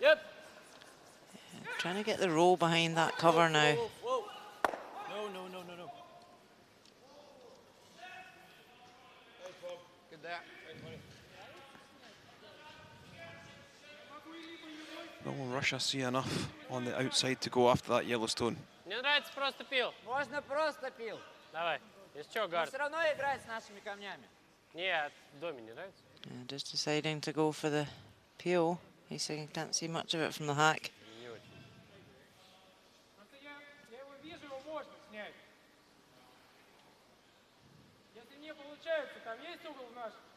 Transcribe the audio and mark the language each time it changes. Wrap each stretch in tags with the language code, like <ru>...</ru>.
<en>Yeah, trying to get the roll behind that cover now. Whoa. No. Good there. Will Russia see enough on the outside to go after that Yellowstone?</en> <ru>Мне нравится просто пил. Можно просто пил. Давай. Есть что, Гард? Все равно играть с нашими камнями. Нет, в доме не нравится.</ru> <en>Yeah, just deciding to go for the peel. He's saying he can't see much of it from the hack.</en> <ru>Я его вижу, его можно снять. Если не получается, там есть угол наш?</ru>